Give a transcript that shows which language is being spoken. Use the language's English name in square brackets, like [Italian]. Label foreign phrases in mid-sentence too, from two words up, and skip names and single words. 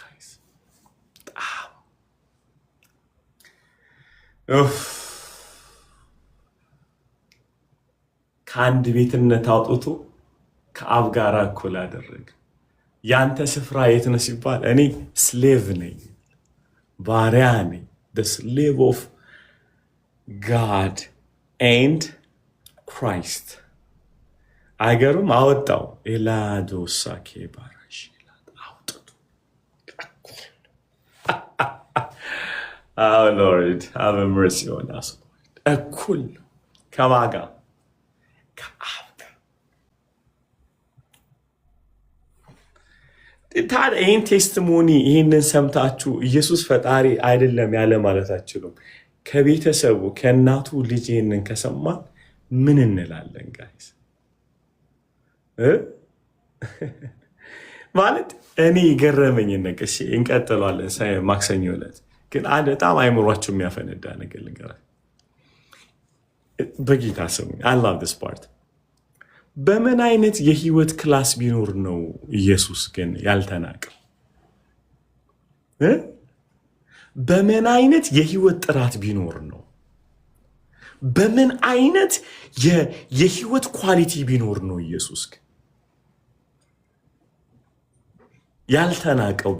[Amharic] ከአንድ ቤትነት አውጥቶ ከአብ ጋር እኩል አደረገ። ያንተ ስፍራ የት ነው ሲባል እኔ ስሌቭ ነኝ፣ ባሪያ ነኝ። [English] the slave of God and Christ። [Amharic] አገሩም አወጣው ኤላዶሳኬ ባራሽ አውጥቶ [English] Oh Lord, have mercy on us. [Amharic] እኩል ነው ከማጋ ከአብ ጋር። ታዲያ ይህን ቴስቲሞኒ ይህንን ሰምታችሁ ኢየሱስ ፈጣሪ አይደለም ያለ ማለት አችሉም። ከቤተሰቡ ከእናቱ ልጅ ይህንን ከሰማን ምን እንላለን ጋይስ? ማለት እኔ የገረመኝ ነገር እንቀጥለዋለን ማክሰኞ ዕለት ግን አንድ በጣም አይምሯችሁ የሚያፈነዳ ነገር ልንገራችሁ በጌታ ስሙ። [English] I love this part። [Amharic] በምን አይነት የህይወት ክላስ ቢኖር ነው ኢየሱስ ግን ያልተናቀው? በምን አይነት የህይወት ጥራት ቢኖር ነው? በምን አይነት የህይወት ኳሊቲ ቢኖር ነው ኢየሱስ ግን ያልተናቀው?